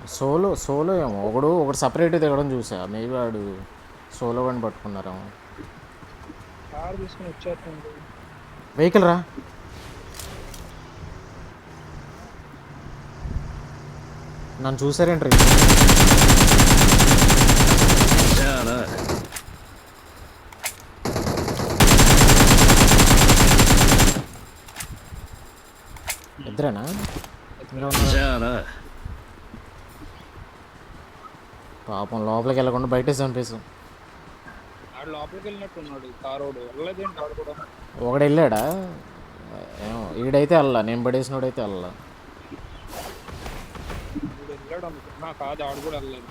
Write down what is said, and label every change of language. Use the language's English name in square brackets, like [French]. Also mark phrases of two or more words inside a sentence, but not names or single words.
[Telugu] సోలో ఏమో ఒకడు సపరేట్ దిగడం చూసా. మేబీ వాడు సోలో అని పట్టుకున్నారేమో. కారు తీసుకుని వచ్చేస్తుంది. వెహికల్ రా. నన్ను చూసారేంట్రీ? [Japanese] じゃあな。 [Telugu] ఇద్దరేనా? [Japanese] じゃあな。 [Telugu] పాపం లోపలికి వెళ్ళకుండా బయట చంపేసాం. ఆడు లోపలికి వెళ్ళినట్టు ఉన్నాడు. కారోడు వెళ్ళలేదేంటి? ఆడు కూడా ఒకడు వెళ్ళాడా? ఏమో, ఈడైతే వెళ్ళా. నేను పడేసినోడైతే వెళ్ళా. వీడు వెళ్ళాడు అనుకున్నా. కాదు, ఆడు కూడా వెళ్ళలేదు.